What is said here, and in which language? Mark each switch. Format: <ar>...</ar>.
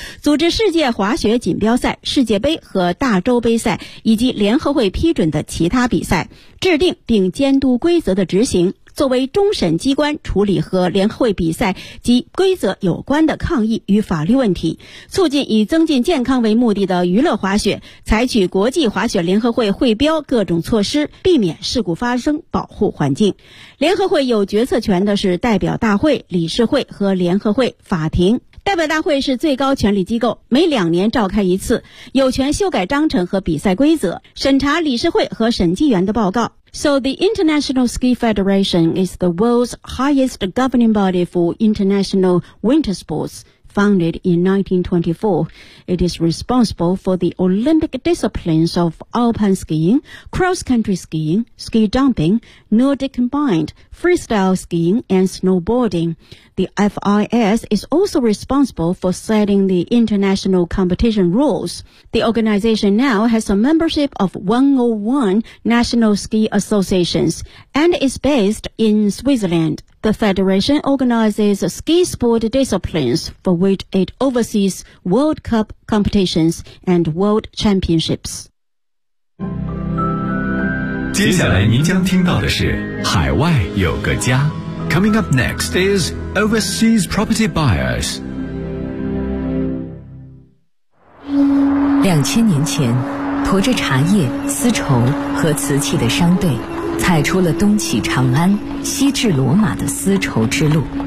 <zh>组织世界滑雪锦标赛、世界杯和大洲杯赛以及联合会批准的其他比赛，制定并监督规则的执行，作为终审机关处理和联合会比赛及规则有关的抗议与法律问题，促进以增进健康为目的的娱乐滑雪，采取国际滑雪联合会会标各种措施，避免事故发生，保护环境。联合会有决策权的是代表大会、理事会和联合会法庭。代表大会是最高权力机构，每两年召开一次，有权修改章程和比赛规则，审查理事会和审计员的报告。</zh> <en>So the International Ski Federation is the world's highest governing body for international winter sports. Founded in 1924, it is responsible for the Olympic disciplines of alpine skiing, cross-country skiing, ski jumping, Nordic combined, freestyle skiing, and snowboarding. The FIS is also responsible for setting the international competition rules. The organization now has a membership of 101 national ski associations and is based in Switzerland. The federation organizes ski sport disciplines for which it oversees World Cup competitions and World Championships.</en> <zh>接下来您将听到的是海外有个家。</zh> <en>Coming up next is Overseas Property Buyers.</en> <zh>2000年前，驮着茶叶、丝绸和瓷器的商队，踩出了东起长安、西至罗马的丝绸之路。</zh>